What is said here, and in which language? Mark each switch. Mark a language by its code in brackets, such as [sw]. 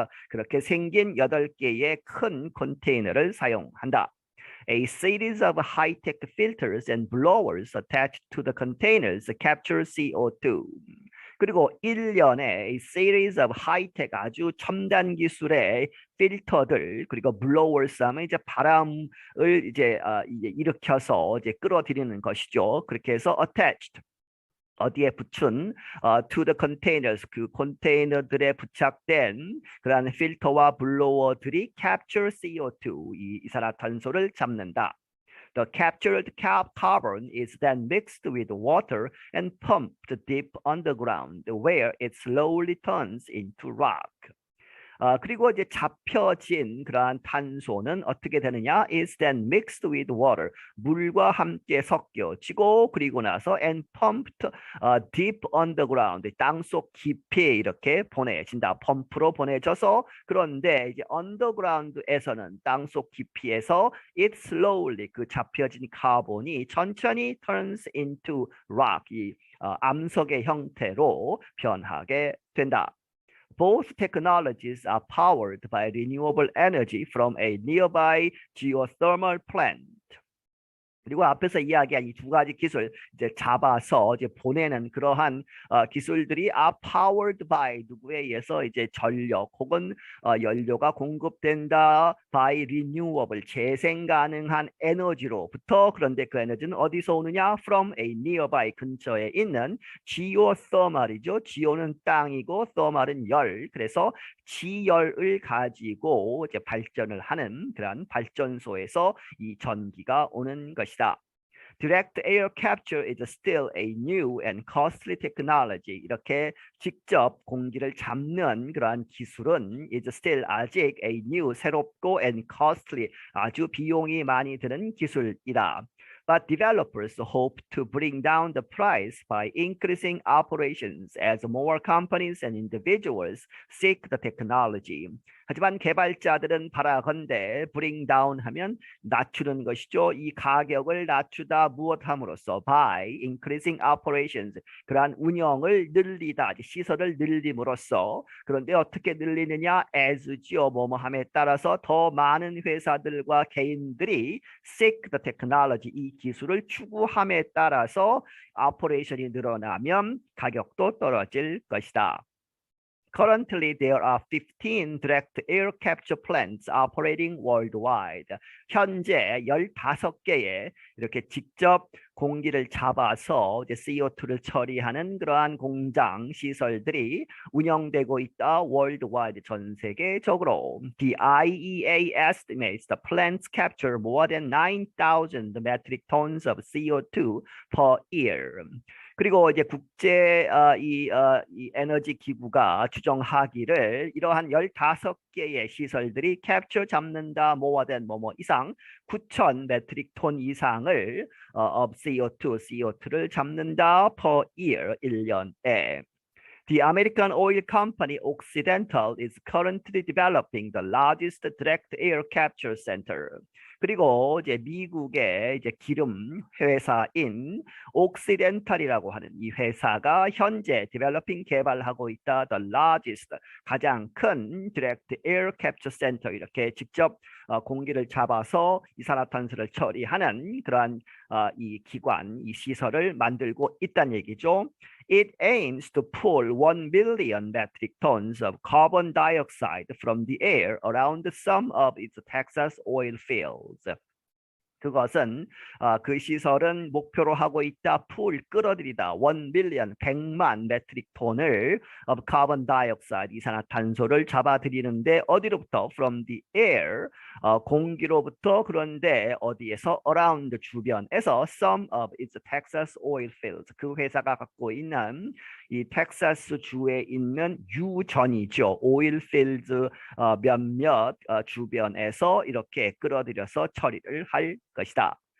[ko] 그렇게 생긴 8개의 큰 컨테이너를 사용한다. [en] A series of high-tech filters and blowers attached to the containers capture CO2. [ko] 그리고 일련의 [en] a series of high-tech [ko] 아주 첨단 기술의 필터들 그리고 blowers 하면 이제 바람을 이제 일으켜서 이제 끌어들이는 것이죠. 그렇게 해서 [en] attached [ko] 어디에 붙인 [en] to the containers [ko] 그 컨테이너들에 부착된 그러한 필터와 블로워들이 [en] capture CO2 [ko] 이 이산화탄소를 잡는다. [en] The captured carbon is then mixed with water and pumped deep underground where it slowly turns into rock. [ko] 그리고 이제 잡혀진 그러한 탄소는 어떻게 되느냐? [en] is then mixed with water. [ko] 물과 함께 섞여지고 그리고 나서 [en] and pumped deep underground. [ko] 땅속 깊이 이렇게 보내진다. 펌프로 보내져서 그런데 이제 underground에서는 땅속 깊이에서 [en] it slowly [ko] 그 잡혀진 카본이 천천히 [en] turns into rock. [ko] 이 암석의 형태로 변하게 된다. [en] Both technologies are powered by renewable energy from a nearby geothermal plant. [ko] 그리고 앞에서 이야기한 이 두 가지 기술 이제 잡아서 이제 보내는 그러한 기술들이 [en] are powered by [ko] 누구에 의해서 이제 전력 혹은 연료가 공급된다 [en] by renewable [ko] 재생 가능한 에너지로부터. 그런데 그 에너지는 어디서 오느냐? [en] From a nearby [ko] 근처에 있는 [en] geothermal이죠. [ko] geo는 땅이고 thermal은 열. 그래서 지열을 가지고 이제 발전을 하는 그런 발전소에서 이 전기가 오는 것이다. [en] Direct air capture is still a new and costly technology. [ko] 이렇게 직접 공기를 잡는 그러한 기술은 [en] is still [ko] 아직 [en] a new [ko] 새롭고 [en] and costly [ko] 아주 비용이 많이 드는 기술이다. [en] But developers hope to bring down the price by increasing operations as more companies and individuals seek the technology. [ko] 하지만 개발자들은 바라건대 bring down 하면 낮추는 것이죠. 이 가격을 낮추다 무엇함으로써 [en] by increasing operations [ko] 그러한 운영을 늘리다 시설을 늘림으로써. 그런데 어떻게 늘리느냐? as지요. 뭐뭐함에 따라서 더 많은 회사들과 개인들이 [en] seek the technology [ko] 이 기술을 추구함에 따라서 오퍼레이션이 늘어나면 가격도 떨어질 것이다. [en] Currently, there are 15 direct air capture plants operating worldwide. [ko] 현재 15개의 이렇게 직접 공기를 잡아서 이제 CO2를 처리하는 그러한 공장 시설들이 운영되고 있다. worldwide 전 세계적으로. [en] The IEA estimates the plants capture more than 9,000 metric tons of CO2 per year. [ko] 그리고 이제 국제 이 에너지 기구가 추정하기를 이러한 15개의 시설들이 캡처 잡는다 [en] more than [ko] 뭐뭐 이상 9,000 메트릭 톤 이상을 [en] of CO2 [ko] 를 잡는다 per year 1년에. [en] The American oil company Occidental is currently developing the largest direct air capture center. [ko] 그리고 이제 미국의 이제 기름 회사인 옥시덴탈이라고 하는 이 회사가 현재 디벨로핑 개발하고 있다. [en] The largest [ko] 가장 큰 [en] direct air capture center [ko] 이렇게 직접 공기를 잡아서 이산화탄소를 처리하는 그러한 이 기관, 이 시설을 만들고 있다는 얘기죠. [en] It aims to pull 1 billion metric tons of carbon dioxide from the air around some of its Texas oil fields. [ko] 그것은 그 시설은 목표로 하고 있다. 풀 끌어들이다. 1 빌리언 100만 메트릭 톤을 [en] of carbon dioxide [ko] 이산화탄소를 잡아들이는데 어디로부터? [en] From the air [ko] 공기로부터. 그런데 어디에서? [en] Around [ko] 주변에서 [en] some of its Texas oil fields [ko] 그 회사가 갖고 있는 이 텍사스 주에 있는 유전이죠. 오일 필드 몇몇 주변에서 이렇게 끌어들여서 처리를 할 것이다.